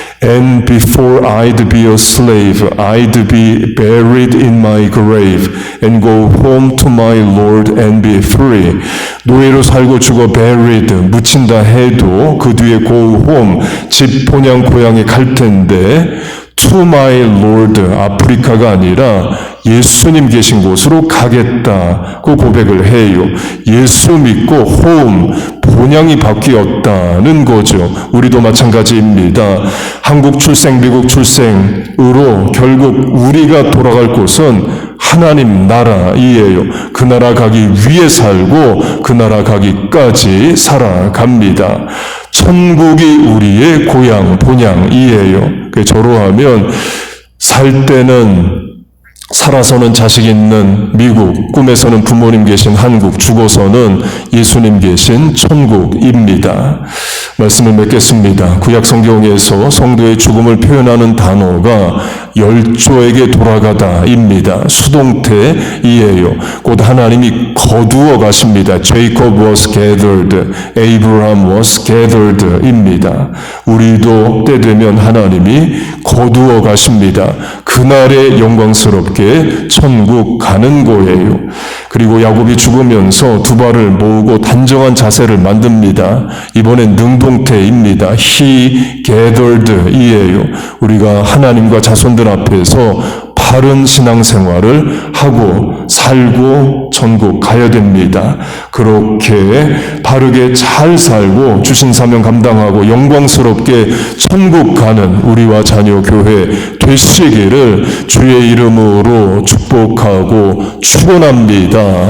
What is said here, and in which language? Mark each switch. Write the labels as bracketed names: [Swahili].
[English] And before I'd be a slave, I'd be buried in my grave and go home to my Lord and be free. [Korean] 노예로 살고 죽어 [English] buried, [Korean] 묻힌다 해도 그 뒤에 [English] go home, [Korean] 집 본향 고향에 갈 텐데 [English] to my Lord, [Korean] 아프리카가 아니라 예수님 계신 곳으로 가겠다고 고백을 해요. 예수 믿고 home, 본향이 바뀌었다는 거죠. 우리도 마찬가지입니다. 한국 출생, 미국 출생으로 결국 우리가 돌아갈 곳은 하나님 나라이에요. 그 나라 가기 위해 살고 그 나라 가기까지 살아갑니다. 천국이 우리의 고향, 본향이에요. 저로 하면 살 때는 살아서는 자식 있는 미국, 꿈에서는 부모님 계신 한국, 죽어서는 예수님 계신 천국입니다. 말씀을 맺겠습니다. 구약 성경에서 성도의 죽음을 표현하는 단어가 열조에게 돌아가다입니다. 수동태이에요. 곧 하나님이 거두어 가십니다. [English] Jacob was gathered, Abraham was gathered입니다. [Korean] 우리도 때 되면 하나님이 거두어 가십니다. 그날에 영광스럽게 천국 가는 거예요. 그리고 야곱이 죽으면서 두 발을 모으고 단정한 자세를 만듭니다. 이번엔 능동태입니다. [English] He gathered이에요. [Korean] 우리가 하나님과 자손들 앞에서 바른 신앙생활을 하고 살고 천국 가야 됩니다. 그렇게 바르게 잘 살고 주신 사명 감당하고 영광스럽게 천국 가는 우리와 자녀 교회 되시기를 주의 이름으로 축복하고 축원합니다.